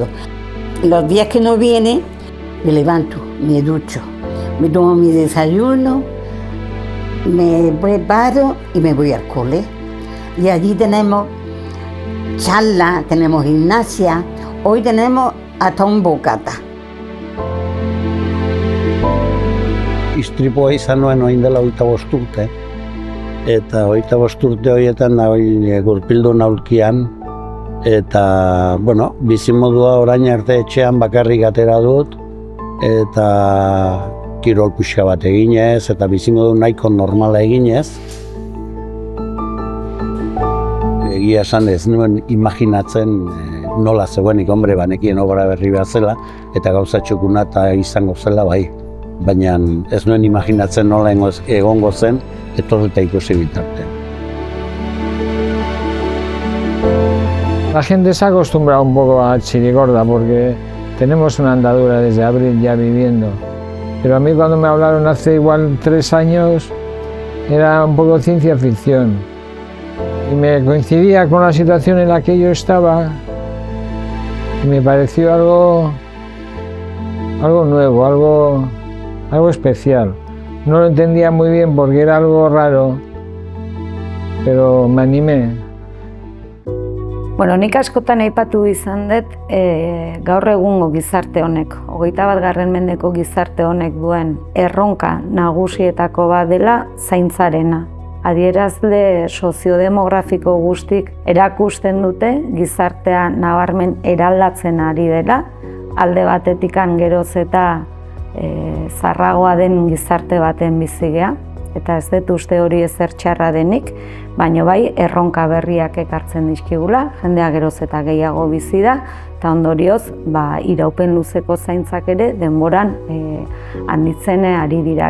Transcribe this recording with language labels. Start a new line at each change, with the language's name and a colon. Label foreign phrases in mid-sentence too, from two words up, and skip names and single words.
Spanish: Los días que no viene, me levanto, me ducho, me tomo mi desayuno, me preparo y me voy al cole. Y allí tenemos charla, tenemos gimnasia, hoy tenemos hasta un bocata.
Basque: Istripua izan nuen orain dela 25 urte. Eta 25 urte horietan gurpildun aulkian. Eta, bizimodua orain arte etxean bakarrik atera dut. Eta kirol puska bat eginez, eta bizimodu nahiko normala eginez. Egia esan ez nuen imaginatzen nola zegoenik, banekien obra berri behar zela, eta gauza txukuna eta izango zela bai. Baina ez nuen imaginatzen nola egongo zen, etorreta ikusi bitarte.
Spanish: La gente se ha acostumbrado un poco a Chirigorda porque tenemos una andadura desde abril ya viviendo. Pero a mí cuando me hablaron hace igual 3 años era un poco ciencia ficción. Y me coincidía con la situación en la que yo estaba y me pareció algo nuevo, algo especial. No lo entendía muy bien porque era algo raro, pero me animé.
Basque: Nik askotan aipatu izan dut gaur egungo gizarte honek, 21. mendeko gizarte honek duen erronka nagusietako bat dela zaintzarena. Adierazle soziodemografiko guztik erakusten dute gizartea nabarmen eraldatzen ari dela, alde batetikan geroz eta zarragoa den gizarte baten bizigea, eta ez dut uste hori ezer txarra denik, baina bai erronka berriak ekartzen dizkigula, jendea geroz eta gehiago bizi da, eta ondorioz iraupen luzeko zaintzak ere denboran handitzen ari dira.